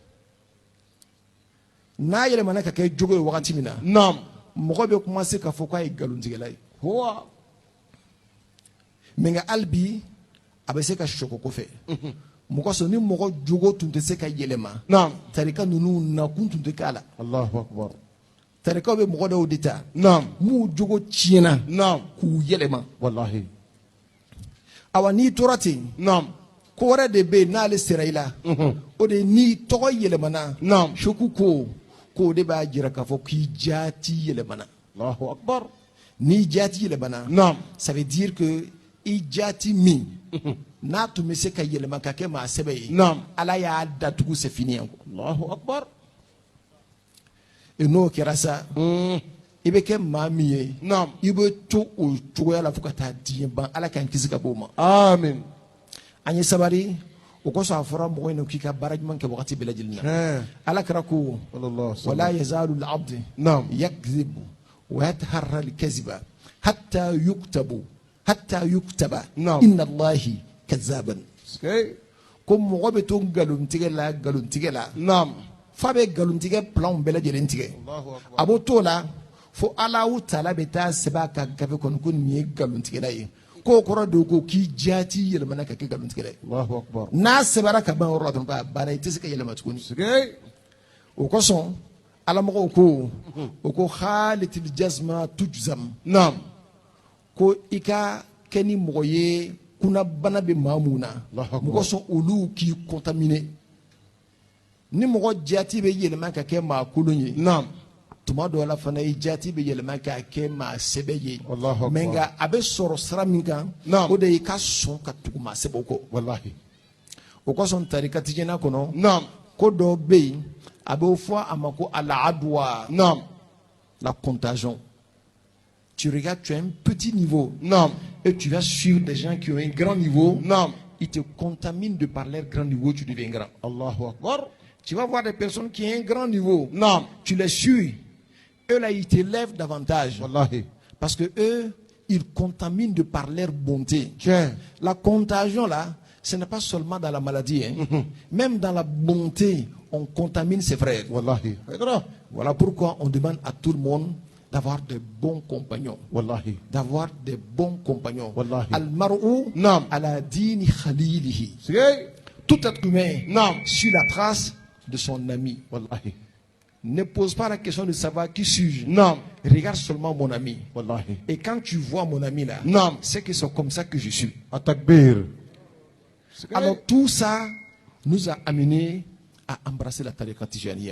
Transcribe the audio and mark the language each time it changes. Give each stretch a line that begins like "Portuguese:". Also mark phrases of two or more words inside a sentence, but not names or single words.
Bambara: N'a yɛlɛmana ka kɛ jogo ye wagati min na,
Arabic: نعم
Bambara: mɔgɔ bɛ commencer k'a fɔ k'a ye nkalon tigɛla ye.
Arabic: هو
Bambara: Mɛ nka hali bi a bɛ se ka sɔgɔ kɔfɛ. Mɔgɔ sɔn ni mɔgɔ jogo tun tɛ se ka yɛlɛma,
Arabic: نعم
Bambara: tarika ninnu nakun tun tɛ k'a la.
Arabic: الله أكبر
Bambara: Tarikaw bɛ mɔgɔ dɔw de ta,
Arabic: نعم
Bambara: m'u jogo tiɲɛna
Arabic: نعم
Bambara: k'u yɛlɛma.
Arabic: والله
Bambara: Awa n'i tora ten,
Arabic: نعم
Bambara: ko wɛrɛ de bɛ yen n'ale sera i la, o de ye n'i tɔgɔ yɛlɛmana,
Arabic: نعم
Bambara: soku ko k'o de b'a jira k'a fɔ k'i jaati yɛlɛmana.
Arabic: الله أكبر
Bambara: N'i jaati yɛlɛmana,
Arabic: نعم
French: ça veut dire que
Bambara: i jaati min n'a tun bɛ se ka yɛlɛma ka kɛ maa sɛbɛ ye,
Arabic: نعم
Bambara: Ala y'a datugu
French: c'est fini
Bambara: yan.
Arabic: الله أكبر
Bambara: Et n'o kɛra sa, i bɛ kɛ maa min ye,
Arabic: نعم
Bambara: i bɛ to o cogoya la fo ka taa diɲɛ ban. Ala k'an kisi ka bɔ o ma.
Arabic: آمين
Bambara: An ye sabari, o kosɔn a fɔra mɔgɔ in k'i ka baara ɲuman kɛ wagati bɛɛ lajɛlen na. ها Ala kɛra ko
Arabic: صلى الله عليه wala وسلم يزال العبد نعم يكذب ويتحرى الكذب حتى يكتب Naam. إن الله كذابا. سكي
Bambara: Ko mɔgɔ bɛ to nkalontigɛ la
Arabic: نعم
Bambara: f'a bɛ nkalontigɛ planw bɛɛ lajɛlen tigɛ.
Arabic: الله أكبر
Bambara: A b'o t'o la fo Alahu Taala bɛ taa sɛbɛn a ka gafe kɔnɔ ko nin ye nkalontigɛla ye. K'o kɔrɔ de ko k'i jaati yɛlɛmana ka kɛ nkalontigɛla ye.
Arabic: الله أكبر
Bambara: N'a sɛbɛnna ka ban o yɔrɔ la dɔrɔn k'a banna i tɛ se ka yɛlɛma tuguni. سكي O kosɔn alamɔgɔw ko o ko halitil jazma tujzam,
Arabic: نعم
Bambara: ko i ka kɛ ni mɔgɔ ye kunnabana bɛ maa mun na,
Arabic: الله أكبر.
Bambara: mɔgɔ sɔn olu k'i contaminer. Ni mɔgɔ jaati bɛ yɛlɛma ka kɛ maa kolon ye,
Arabic: نعم
Bambara: tuma dɔw la fana i jaati bɛ yɛlɛma ka kɛ maa sɛbɛ ye.
Arabic: الله أكبر.
Bambara: Mɛ nka a bɛ sɔrɔ sira min kan,
Arabic: Naam.
Bambara: o de ye i ka sɔn ka tugu maa sɛbɛw kɔ.
Arabic: والله
Bambara: O kosɔn tarikatijɛna kɔnɔ,
Arabic: نعم
Bambara: ko dɔ bɛ yen a b'o fɔ a ma ko al-adwa,
Arabic: نعم
French: la contagion. Tu regardes, tu as un petit niveau
Arabic: نعم
French: et tu vas suivre des gens qui ont un grand niveau.
Arabic: نعم
French: Ils te contaminent de par leur grand niveau, tu deviens grand.
Arabic: الله أكبر
French: Tu vas voir des personnes qui ont un grand niveau.
Arabic: نعم
French: Tu les suis. Eux là, ils t'élèvent davantage.
Arabic: والله
French: Parce que eux, ils contaminent de par leur bonté. tiens La contagion là, ce n'est pas seulement dans la maladie. Hein. Même dans la bonté, on contamine ses frères.
Arabic: والله اقرا
French: Voilà pourquoi on demande à tout le monde d'avoir de bons compagnons.
Arabic: والله
French: D'avoir des bons compagnons.
Arabic: Wallahi. Al-mar'u نعم على دين خليله. سكي
French: Tout être humain
Arabic: نعم
French: suit la trace de son ami.
Arabic: والله
French: Ne pose pas la question de savoir qui suis-je. Non. Regarde seulement mon ami.
Arabic: Wallahi.
French: Et quand tu vois mon ami là, Non. c'est que c'est comme ça que je suis.
Arabic: Atakbir.
French: Alors tout ça nous a amené à embrasser la tariqa Tijaniya.